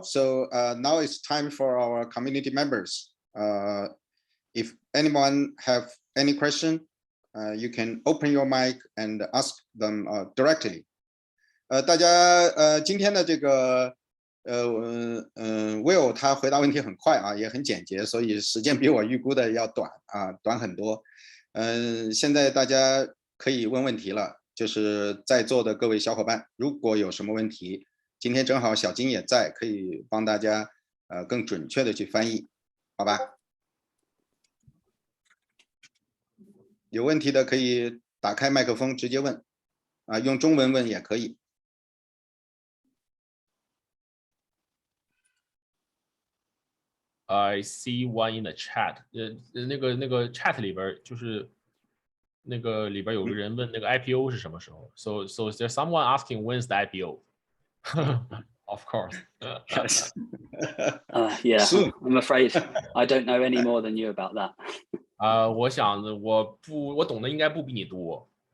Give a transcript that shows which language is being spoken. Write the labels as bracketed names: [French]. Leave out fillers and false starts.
[English] So now it's time for our community members. If anyone have any question, you can open your mic and ask them directly. [Chinese] 大家今天的这个Will 他回答问题很快啊，也很简洁，所以时间比我预估的要短很多。现在大家可以问问题了，就是在座的各位小伙伴，如果有什么问题，今天正好小金也在，可以帮大家更准确的去翻译，好吧？有问题的可以打开麦克风直接问，用中文问也可以。 [English] I see one in the chat. [Chinese] 那个 chat 里边就是那个里边有个人问那个 IPO 是什么时候 [English] So there's someone asking when's the IPO? Of course. Yes. Yeah, soon. I'm afraid I don't know any more than you about that. [Chinese] 我想我懂的应该不比你多。